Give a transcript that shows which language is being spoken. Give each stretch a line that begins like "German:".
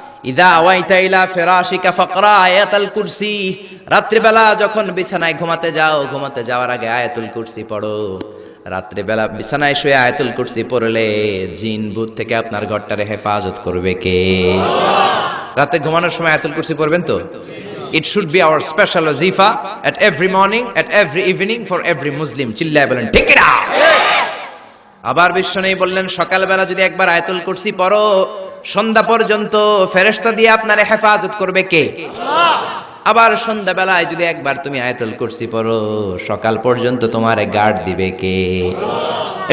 Arabic: ইদা আওয়াইতা ইলা ফিরাশিকা ফাকরা আয়াতুল কুরসি,
Bangla: রাত্রিবেলা যখন বিছানায় ঘুমাতে যাওয়ার আগে আয়াতুল কুরসি পড়ো। রাত্রিবেলা বিছানায় শুয়ে আয়াতুল কুরসি পড়লে জিন ভূত থেকে আপনার ঘরটারে হেফাজত করবে কে? রাতে ঘুমানোর সময় আয়াতুল কুরসি পড়বেন তো?
English: It should be our special wazifa at every morning, at every evening for every Muslim.
Bangla: চিল্লায় বলেন ঠিক না? আবার বিশ্বনবী বললেন সকালবেলা যদি একবার আয়াতুল কুরসি পড়ো, সন্ধ্যা পর্যন্ত ফেরেশতা দিয়ে আপনারে হেফাজত করবে কে? আল্লাহ। আবার সন্ধ্যাবেলায় যদি একবার তুমি আয়াতুল কুরসি পড়ো, সকাল পর্যন্ত তোমারে গার্ড দিবে কে? আল্লাহ।